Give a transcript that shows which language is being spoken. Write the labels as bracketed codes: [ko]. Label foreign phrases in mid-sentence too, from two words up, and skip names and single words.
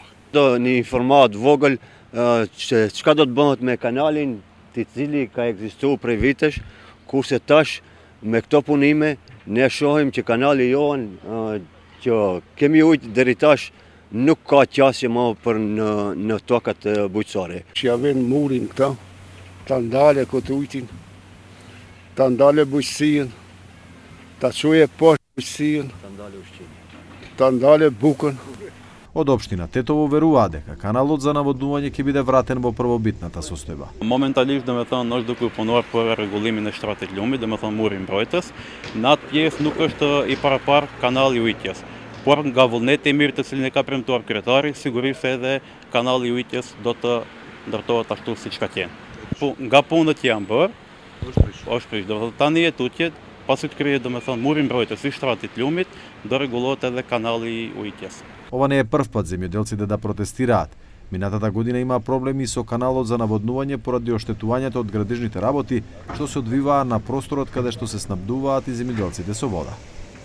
[sq] Do një informat vogël çka do të bëhet me kanalin i cili ka ekzistuar prej vitesh, kurse tash me këto punime ne shohim që kanali jonë që kemi ujtë deri tash nuk ka qasje më për në tokat bujqësore. Që ja vjen murin këta, ta ndale këtë ujtin, ta ndale bujqësien, ta çuje poshtë bujqësien, ta ndale bukën. [mk] Од општина Тетово веруваат дека каналот за наводнување ќе биде вратен во првобитната состојба. [sq] Моменталисht është duke u punuar për rregullimin e shtratit lumit, muri mbrojtës. Në atë pjesë nuk është i parapar kanali ujitjes. Por nga vullneti i mirë të cilin e ka premtuar kryetari, sigurisht edhe kanali i ujitjes do të ndërtohet ashtu siç ka qenë. Nga punët që janë bërë, është prish. Do të tani e tutjet, pasi të krijet muri mbrojtës i shtratit lumit, do rregullohet edhe kanali i ujitjes. [mk] Ова не е прв пат земјоделците да протестираат. Минатата година има проблеми со каналот за наводнување поради оштетувањето од градежните работи што се одвиваа на просторот каде што се снабдуваат и земјоделците со вода.